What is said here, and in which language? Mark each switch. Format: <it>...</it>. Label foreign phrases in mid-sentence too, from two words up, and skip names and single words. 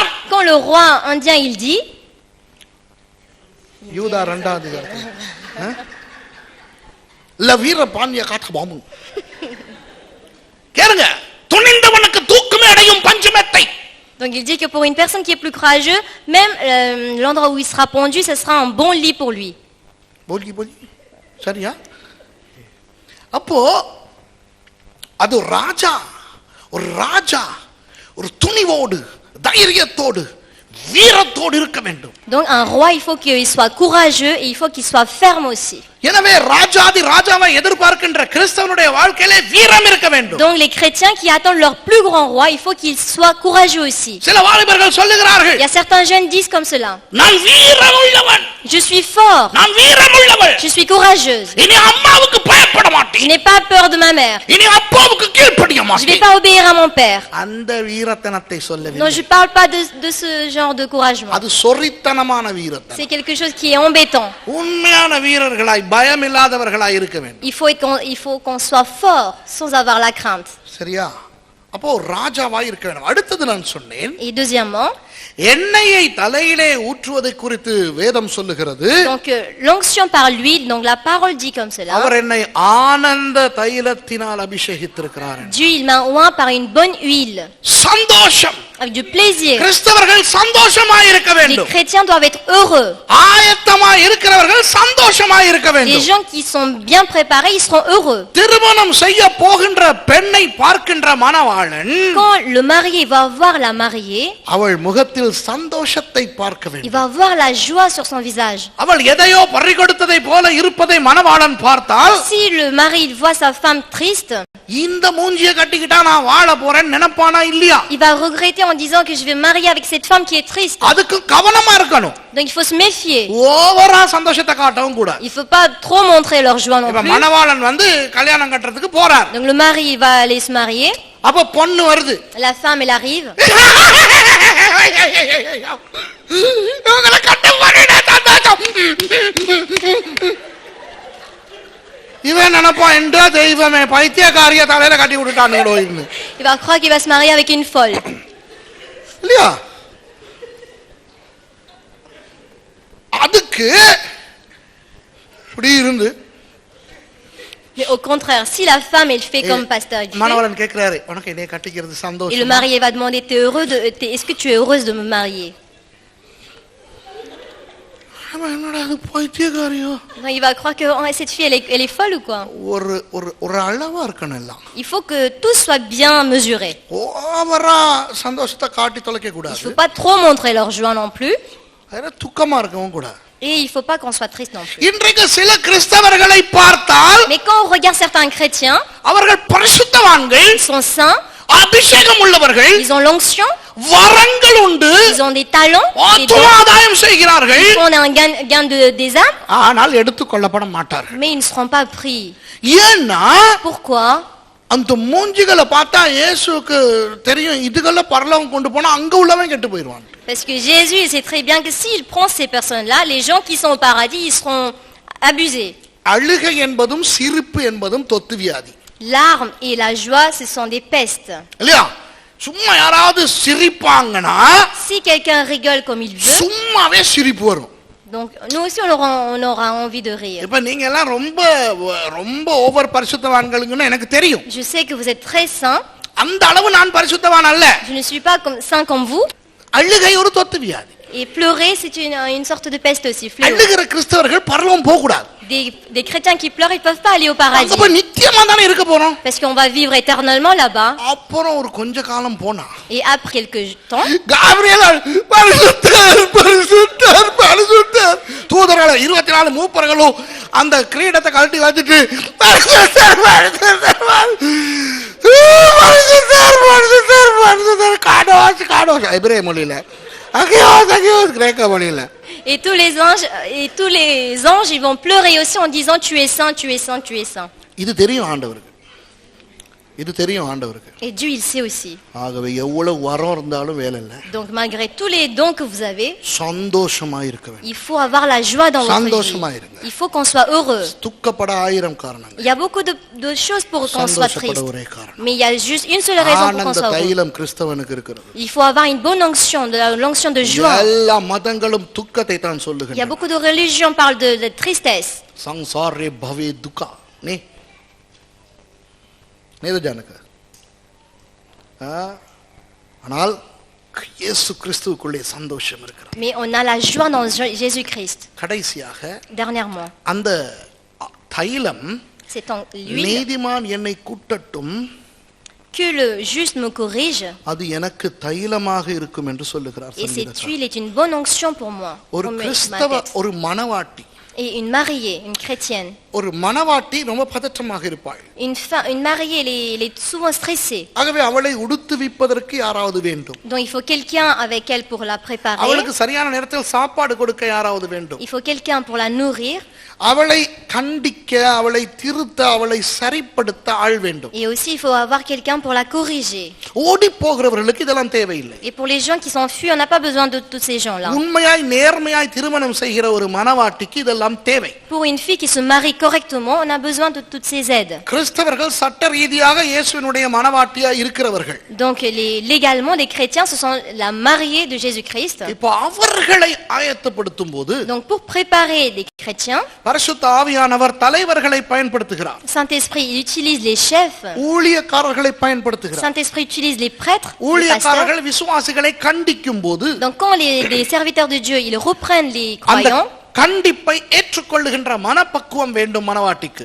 <fr>Quand le roi indien il dit,</fr> <ta>யூதா 2ஆம் அதிகாரம், இல்ல வீர பாண்டிய கட்டபொம்மன் கேளுங்க, துணிந்தவனுக்கு தூக்குமே அடையும் பஞ்சமெத்தை.</ta> <fr>donc il dit que pour une personne qui est plus courageuse, même l'endroit où il sera pendu, ce sera un bon lit pour lui.</fr> <ta>போலி போலி சரியா? அப்போ அது ராஜா, ஒரு ராஜா ஒரு துணிவோடு தைரியத்தோடு வீரத்தோடு இருக்க வேண்டும்.</ta> <fr>Donc un roi, il faut qu'il soit courageux et il faut qu'il soit ferme aussi.</fr> <ta>எனவே ராஜாதி ராஜாவை எதிர்பார்க்கின்ற கிறிஸ்தவனுடைய வாழ்க்கையிலே வீரம் இருக்க வேண்டும்.</ta> <fr>Donc les chrétiens qui attendent leur plus grand roi, il faut qu'ils soient courageux aussi.</fr> <ta>சில வாலிபர்கள் சொல்லுகிறார்கள்,</ta> <fr>Il y a certains jeunes disent comme cela,</fr> <ta>நான் வீரமுள்ளவன்,</ta> <fr>je suis fort,</fr> <ta>நான் வீரமுள்ளவள்,</ta> <fr>je suis courageuse,</fr> <ta>இனி அம்மாவுக்கு பயப்பட</ta> <fr>je</fr> <ta>மாட்டேன்,</ta> <fr>n'ai pas peur de ma mère,</fr> <ta>இனி அப்பாவுக்கு கீழ்ப்படிய</ta> <fr>je vais</fr> <ta>மாட்டேன்.</ta> <fr>pas obéir à mon père.</fr> <ta>அந்த வீரத்தனத்தை</ta> <fr>Non,</fr> <ta>சொல்லவில்லை.</ta> <fr>je parle pas de ce genre de couragement.</fr> <ta>அது சொரித்தனமான வீரத்தனம்.</ta> <fr>C'est quelque chose qui est embêtant.</fr> <ta>உண்மையான வீரர்களாய் பயமில்லாதவர்களாய் இருக்க வேண்டும்.</ta> <fr>Il faut qu'on soit fort sans avoir la crainte.</fr> <ta>சரியா? அப்போ ராஜாவாய் இருக்க வேண்டும். அடுத்தது நான் சொன்னேன்,</ta> <fr>Et deuxièmement,</fr> <ta>எண்ணெயை தலையிலே ஊற்றுவதை குறித்து வேதம் சொல்லுகிறது.</ta> <fr>donc l'onction par l'huile, donc la parole dit comme cela.</fr> <ta>அவர் என்னை ஆனந்த தைலத்தினால் அபிஷேகித்திருக்கிறார்.</ta> <fr>Dieu, il m'a oint par une bonne huile,</fr> <ta>சந்தோஷம்.</ta> <fr>avec du plaisir.</fr> <ta>கிறிஸ்தவர்கள் சந்தோஷமாய் இருக்க</ta> <fr>Les</fr> <ta>வேண்டும்.</ta> <fr>chrétiens doivent être heureux.</fr> <ta>ஆயத்தமாய் இருக்கிறவர்கள் சந்தோஷமாய் இருக்க</ta> <fr>Les</fr> <ta>வேண்டும்.</ta> <fr>gens qui sont bien préparés, ils seront heureux.</fr> <ta>திருமணம் செய்ய போகின்ற பெண்ணை பார்க்கின்ற மணவாளன்</ta> <fr>Quand le marié va voir la mariée,</fr> <ta>அவள் முகத்தில் சந்தோஷத்தை பார்க்க</ta> <fr>il</fr> <ta>வேண்டும்.</ta> <fr>va voir la joie sur son visage.</fr> <ta>அவள் எதையோ பறிகொடுத்ததை போல இருப்பதை மணவாளன் பார்த்தால்,</ta> <fr>Si le mari il voit sa femme triste,</fr> <ta>இந்த மூஞ்சியை கட்டிக்கிட்டா நான் வாழ போறேன்னு நினைப்பானா இல்லையா?</ta> <fr>il va regretter en disant que je vais me marier avec cette femme qui est triste.</fr> <ta>அதுக்கு கவனமா இருக்கணும்.</ta> <fr>Donc il faut se méfier.</fr> <ta>ஓவரா சந்தோஷத்தை காட்டவும் கூடாது.</ta> <fr>Il faut pas trop montrer leur joie non</fr> <ta>இப்ப</ta> <fr>plus.</fr> <ta>மணவாளன் வந்து கல்யாணம் கட்டுறதுக்கு போறார்.</ta> <fr>Donc le mari il va aller se marier,</fr> <ta>அப்ப பொண்ணு வருது.</ta> <fr>la femme elle arrive.</fr> <ta>இவங்களை கட்ட போறேனே சந்தோஷம். இவன் நினைப்பான், என்றா தெய்வமே பைத்தியக்காரிய தலையில கட்டி விட்டுட்டான்.</ta> <fr>Il va croire qu'il va se marier avec une folle.</fr> <ta>இல்லையா? அதுக்கு இப்படி இருந்து</ta> <fr>Mais au contraire, si la femme elle fait comme pasteur elle fait,</fr> <ta>மணவாளன் கேட்கிறாரு, உனக்கு என்னைய கட்டிக்கிறது</ta> <fr>et le</fr> <ta>சந்தோஷம்.</ta> <fr>marié va demander est-ce que tu es heureuse de me marier?</fr> <ta>அவன் என்னடா அது பைத்தியக்காரியோ?</ta> <fr>Non, il va croire que oh, cette fille elle est folle ou quoi?</fr> <ta>ஒரு ஒரு ஒரு அளவா இருக்கணும் எல்லாம்.</ta> <fr>Il faut que tout soit bien mesuré.</fr> <ta>ஓவரா சந்தோஷத்தை காட்டி தொலைக்க</ta> <fr>Il ne</fr> <ta>கூடாது.</ta> <fr>faut pas trop montrer leur joie non plus.</fr> <ta>அதனால துக்கமா இருக்கவும் கூடாது.</ta> <fr>Et il ne faut pas qu'on soit triste non plus.</fr> <ta>இன்றைக்கு சில கிறிஸ்தவர்களை பார்த்தால்</ta> <fr>Mais quand on regarde certains chrétiens,</fr> <ta>அவர்கள் பரிசுத்தவான்கள்,</ta> <fr>ils sont saints,</fr> <ta>அபிஷேகம் உள்ளவர்கள்,</ta> <fr>ils ont l'onction,</fr> <ta>வரங்கள் உண்டு,</ta> <fr>ils ont des talents, des</fr> <ta>ஆத்தும</ta> <fr>dons,</fr> <ta>ஆதாயம் செய்கிறார்கள்,</ta> <fr>ils font un gain des âmes,</fr> <ta>ஆனால் எடுத்துக்கொள்ளப்பட மாட்டார்கள்.</ta> <fr>mais ils ne seront pas pris.</fr> <ta>ஏன்னா</ta> <fr>Pourquoi?</fr> <ta>அந்த மூஞ்சிகளை பார்த்தா இயேசுவுக்கு தெரியும் இதுகளை பரலோகம் கொண்டு போனா அங்க உள்ளவன் கெட்டு போயிடுவான்.</ta> <fr>Parce que Jésus sait très bien que s'il prend ces personnes-là, les gens qui sont au paradis, ils seront abusés.</fr> <ta>அழுகை என்பதும் சிரிப்பு என்பதும் தொத்து வியாதி</ta> <fr>L'arme et la joie, ce sont des pestes.</fr> <ta>இல்லையா? சும்மா யாராவது சிரிப்பாங்கன்னா</ta> <fr>Si quelqu'un rigole comme il veut,</fr> <ta>சும்மாவே சிரிப்பு வரும்.</ta> <fr>donc nous aussi on aura envie de rire.</fr> <ta>இப்ப நீங்க எல்லாம் ரொம்ப ரொம்ப ஓவர் பரிசுத்தவான்களுங்கன்னு எனக்கு தெரியும்.</ta> <fr>Je sais que vous êtes très saints.</fr> <ta>அந்த அளவு நான் பரிசுத்தவான் அல்ல.</ta> <fr>Je ne suis pas saint comme vous.</fr> <ta>அழுகை ஒரு தொத்து வியாதி.</ta> <fr>Et pleurer, c'est une sorte de peste aussi. Fléau.</fr> <ta>அழுகிற கிறிஸ்தவர்கள் பரலோகம் போக கூடாது.</ta> <fr>Des chrétiens qui pleurent, ils ne peuvent pas aller au</fr> <ta>அங்க</ta> <fr>paradis.</fr> <ta>போய் நித்தியமா தானே இருக்க போறோம்.</ta> <fr>Parce qu'on va vivre éternellement là-bas.</fr> <ta>அப்புறம் ஒரு கொஞ்ச காலம் போனா</ta> <fr>Et après quelques temps,</fr> <ta>காபிரியேல் பரிசுத்தர் பரிசுத்தர் பரிசுத்தர் தூதர்கள் 24 மூப்பர்களும் அந்த கிரீடத்தை கழட்டி வச்சிட்டு பரிசுத்தர் பரிசுத்தர் பரிசுத்தர் பரிசுத்தர் பரிசுத்தர்</ta> <he>קדוש קדוש</he> <ta>எபிரேய மொழியில</ta> <el>άγιος άγιος</el> <ta>கிரேக்க மொழியில</ta> <fr>et tous les anges, ils vont pleurer aussi en disant tu es saint, tu es saint, tu es saint.</fr> <ta>இது தெரியும் ஆண்டவருக்கு. இது தெரியும் ஆண்டவருக்கு.</ta> <fr>Et Dieu il sait aussi.</fr> <ta>ஆகவே எவ்வளவு வரம் இருந்தாலும் வேலை இல்லை.</ta> <fr>Donc malgré tous les dons que vous avez,</fr> <ta>சந்தோஷமா இருக்க வேண்டும்.</ta> <fr>il faut avoir la joie dans votre</fr> <ta>சந்தோஷமா</ta> <fr>vie.</fr> <ta>இருங்க.</ta> <fr>Il faut qu'on soit heureux.</fr> <ta>துக்கப்பட 1000 காரணங்கள்.</ta> <fr>Il y a beaucoup de choses pour qu'on soit</fr> <ta>சந்தோஷப்பட</ta> <fr>triste.</fr> <ta>ஒரே காரணம்.</ta> <fr>Mais il y a juste une seule raison pour qu'on</fr> <ta>ஆனந்த</ta> <fr>soit heureux.</fr> <ta>தைலம் கிறிஸ்தவனுக்கு இருக்கிறது.</ta> <fr>Il faut avoir une bonne onction, l'onction de joie.</fr> <ta>எல்லா மதங்களும் துக்கத்தை தான்</ta> <fr>Il y a</fr> <ta>சொல்லுகின்றன.</ta> <fr>beaucoup de religions qui parlent de tristesse.</fr> <sa>संसारे भवे दुःखा नी नेतु जानक</sa> <ta>ஆனால் இயேசு கிறிஸ்துவுக்குள்ளே சந்தோஷம் இருக்கிறது.</ta> <fr>Mais on a la joie dans Jésus-Christ.</fr> <ta>கடைசியாக</ta> <fr>Dernièrement,</fr> <ta>அந்த தைலம்</ta> <fr>c'est en l'huile</fr> <ta>நீதிமான் என்னை கூட்டட்டும்</ta> <fr>que le juste me corrige.</fr> <ta>அது எனக்கு தைலமாக இருக்கும் என்று சொல்லுகிறார்</ta> <fr>Et cette</fr> <ta>சங்கீதக்காரன்.</ta> <fr>huile est une bonne onction pour moi.</fr> <ta>ஒரு</ta> <fr>pour ma</fr> <ta>கிறிஸ்தவ</ta> <fr>tête.</fr> <ta>ஒரு மணவாட்டி</ta> <fr>Et une mariée, une chrétienne.</fr> <ta>ஒரு மணவாட்டி ரொம்ப பதற்றமாக இருப்பாள்.</ta> <fr>Une mariée, elle est souvent stressée.</fr> <ta>ஆகவே அவளை உடுத்துவிப்பதற்கு யாராவது வேண்டும்.</ta> <fr>Donc il faut quelqu'un avec elle pour la préparer.</fr> <ta>அவளுக்கு சரியான நேரத்தில் சாப்பாடு கொடுக்க யாராவது வேண்டும்.</ta> <fr>Il faut quelqu'un pour la nourrir.</fr> <ta>அவளை கண்டிக்க அவளை திருத்த அவளை சரிப்படுத்த ஆள் வேண்டும்.</ta> <fr>Et aussi il faut avoir quelqu'un pour la corriger.</fr> <ta>ஓடி போகிறவர்களுக்கு இதெல்லாம் தேவையில்லை.</ta> <fr>Et pour les gens qui s'enfuient, on n'a pas besoin de tous ces gens-là.</fr> <ta>உண்மையாய் நேர்மையாய் திருமணம் செய்கிற ஒரு மணவாட்டிக்கு இதெல்லாம் தேவை.</ta> <fr>Pour une fille qui se marie correctement, on a besoin de toutes ces aides.</fr> <ta>கிறிஸ்தவர்கள் சட்ட ரீதியாக இயேசுவினுடைய மணவாட்டியாய் இருக்கிறவர்கள்.</ta> <fr>Donc légalement les chrétiens ce sont la mariée de Jésus-Christ.</fr> <ta>இப்போ அவர்களை ஆயத்தப்படுத்தும் போது</ta> <fr>Donc pour préparer les chrétiens,</fr> <ta>பரிசுத்த ஆவியானவர் தலைவர்களை பயன்படுத்துகிறார்.</ta> <fr>Saint-Esprit il utilise les chefs.</fr> <ta>ஊழியக்காரர்களை பயன்படுத்துகிறார்.</ta> <fr>Saint-Esprit utilise les prêtres, les pasteurs.</fr> <ta>ஊழியக்காரர்கள் விசுவாசிகளை கண்டிக்கும் போது</ta> <fr>Donc quand les serviteurs de Dieu, ils reprennent les</fr> <ta>அந்த</ta> <fr>croyants,</fr> <ta>கண்டிப்பை ஏற்றுக்கொள்ளுகின்ற மனப்பக்குவம் வேண்டும் மணவாட்டிக்கு.</ta>